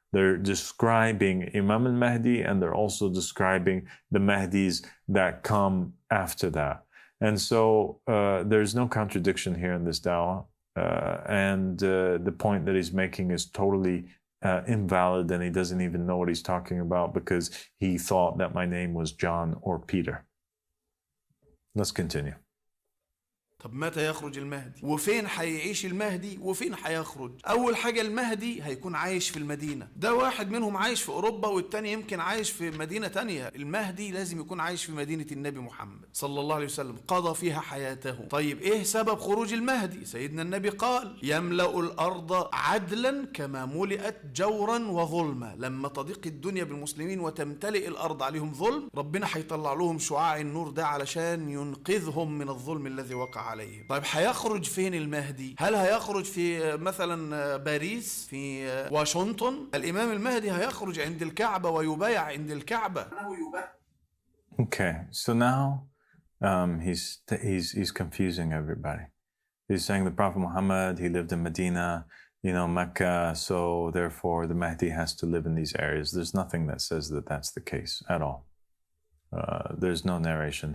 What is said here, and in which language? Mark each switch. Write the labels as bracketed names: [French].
[English] They're describing Imam al-Mahdi, and they're also describing the Mahdis that come after that. And so there's no contradiction here in this dawah. And the point that he's making is totally invalid, and he doesn't even know what he's talking about because he thought that my name was John or Peter. Let's continue. [Arabic] طب متى يخرج المهدي؟ وفين هيعيش المهدي؟ وفين هيخرج؟ أول حاجة المهدي هيكون عايش في المدينة، ده واحد منهم عايش في أوروبا والتاني يمكن عايش في مدينة تانية. المهدي لازم يكون عايش في مدينة النبي محمد صلى الله عليه وسلم، قضى فيها حياته. طيب إيه سبب خروج المهدي؟ سيدنا النبي قال: يملأ الأرض عدلا كما ملئت جورا وظلما. لما تضيق الدنيا بالمسلمين وتمتلئ الأرض عليهم ظلم، ربنا هيطلع لهم شعاع النور ده علشان ينقذهم من الظلم الذي وقع عليه. طيب هيخرج فين المهدي؟ هل هيخرج في مثلا باريس، في واشنطن؟ الإمام المهدي هيخرج عند الكعبة ويبايع عند الكعبة. [English] Okay, so now he's confusing everybody. He's saying the Prophet Muhammad, he lived in Medina, Mecca, so therefore the Mahdi has to live in these areas. There's nothing that says that that's the case at all. There's no narration.